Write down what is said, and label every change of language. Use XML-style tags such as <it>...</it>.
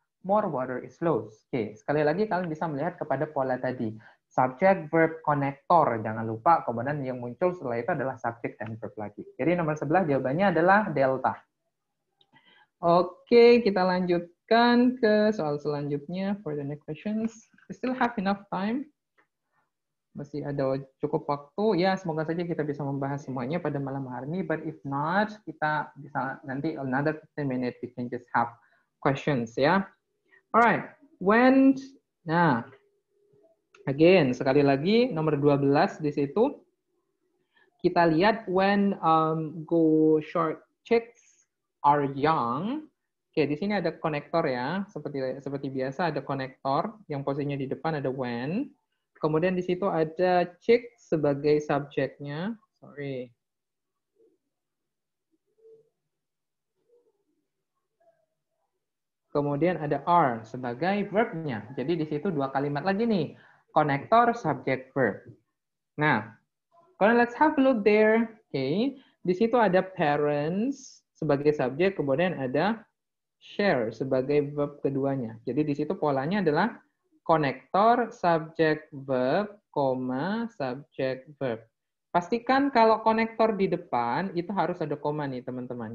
<en>More water is lost.</en> <id>Oke, sekali lagi kalian bisa melihat kepada pola tadi. Subjek, verb, konektor. Jangan lupa, kemudian yang muncul setelah itu adalah subjek dan verb lagi. Jadi nomor 11 jawabannya adalah delta. Oke, kita lanjutkan ke soal selanjutnya.</id> <en>For the next questions, we still have enough time.</en> <id>Masih ada cukup waktu. Ya, semoga saja kita bisa membahas semuanya pada malam hari ini.</id> <en>But if not,</en> <id>kita bisa nanti</id> <en>another 15 minutes we can just have questions, ya. Alright.</en> <id>Nah, again, sekali lagi nomor 12 di situ. Kita lihat</id> <en>when go short chicks are young.</en> <id>Oke, di sini ada konektor ya, seperti biasa ada konektor yang posisinya di depan ada when. Kemudian di situ ada chick sebagai subjeknya. Sorry. Kemudian ada are sebagai verbnya. Jadi di situ dua kalimat lagi nih, konektor, subject, verb. Nah, kalau</id> <en>let's have a look there.</en> <id>Oke, di situ ada parents sebagai subjek, kemudian ada share sebagai verb keduanya. Jadi di situ polanya adalah konektor, subject, verb, koma, subject, verb. Pastikan kalau konektor di depan itu harus ada koma nih teman-teman.</id>